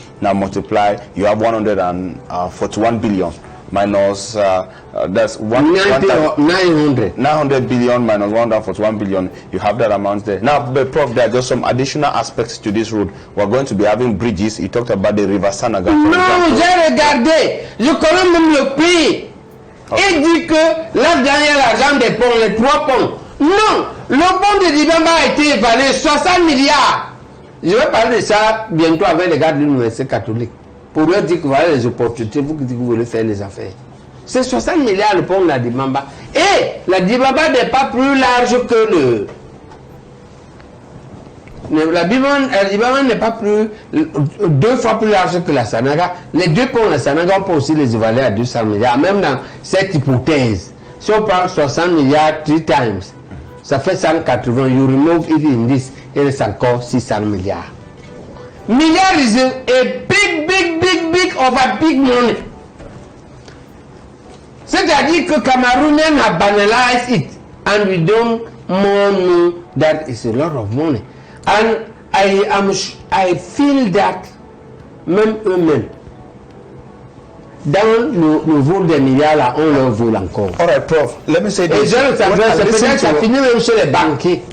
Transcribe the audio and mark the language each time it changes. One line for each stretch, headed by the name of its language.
English: Now multiply, you have 141 billion minus that's 900 billion minus 141 billion. You have that amount there. Now, but Prof, there are just some additional aspects to this road. We're going to be having bridges. You talked about the River Sanaga.
French: Non, j'ai regardé. Je connais même le prix. Il dit que là-dedans, il y a l'argent des ponts, les 3 ponts. Non, le pont de Dibamba a été évalué 60 milliards. Je vais parler de ça bientôt avec les gars de l'université catholique. Pour leur dire que voilà les opportunités, vous qui voulez faire les affaires. C'est 60 milliards le pont de la Dibamba. Et la Dibamba n'est pas plus large que le... La Dibamba n'est pas plus 2 fois plus large que la Sanaga. Les 2 ponts de la Sanaga, on peut aussi les évaluer à 200 milliards. Même dans cette hypothèse, si on parle 60 milliards
English: 3 times,
French: ça fait 180.
English: You remove it in this,
French: il reste encore 600 milliards.
English: Milliards is a big of a big money.
French: C'est-à-dire que
English: Cameroonians have banalized it and we don't more know that it's a lot of money. And I feel that
French: même eux-mêmes, dans le vol des milliards là, on leur vole encore.
English: All right, Prof. Let me say this.
French: Et ça finit même chez les banquiers.